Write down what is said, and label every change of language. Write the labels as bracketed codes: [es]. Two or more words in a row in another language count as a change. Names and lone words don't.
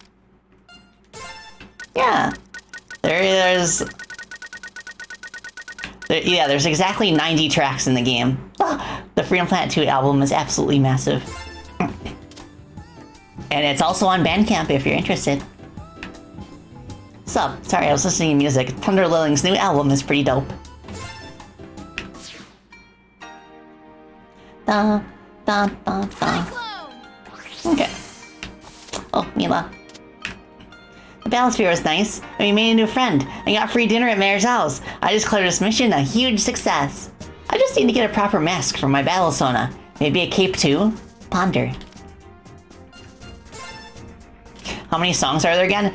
[en] Yeah, there's exactly 90 tracks in the game. The Freedom Planet 2 album is absolutely massive. And it's also on Bandcamp if you're interested. Sup? Sorry, I was listening to music. Thunder Lilling's new album is pretty dope. Da, da, da, da. Okay. Oh, Mila. The Battlesphere was nice, and we made a new friend, and got free dinner at Mayor's house. I just declared this mission a huge success. I just need to get a proper mask for my battle sona. Maybe a cape too? Ponder. How many songs are there again?